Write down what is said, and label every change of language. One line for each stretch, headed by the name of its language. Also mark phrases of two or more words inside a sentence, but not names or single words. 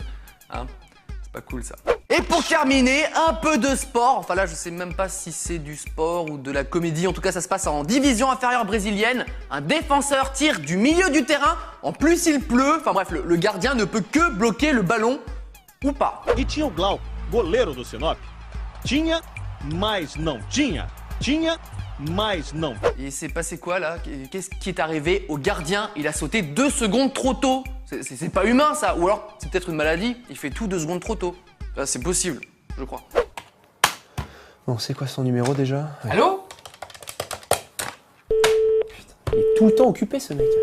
French: Hein, c'est pas cool ça. Et pour terminer, un peu de sport. Enfin là, je sais même pas si c'est du sport ou de la comédie. En tout cas, ça se passe en division inférieure brésilienne. Un défenseur tire du milieu du terrain. En plus, il pleut. Enfin bref, le gardien ne peut que bloquer le ballon ou pas.
Portuguese: E tinha o Glau, goleiro do Sinop. Tinha, mas não tinha. Tinha, mas não.
French: Et c'est passé quoi là? Qu'est-ce qui est arrivé au gardien? Il a sauté 2 secondes trop tôt. C'est pas humain ça. Ou alors, c'est peut-être une maladie. Il fait tout 2 secondes trop tôt. C'est possible, je crois. Bon, c'est quoi son numéro déjà? Ouais. Allô? Putain, il est tout le temps occupé ce mec.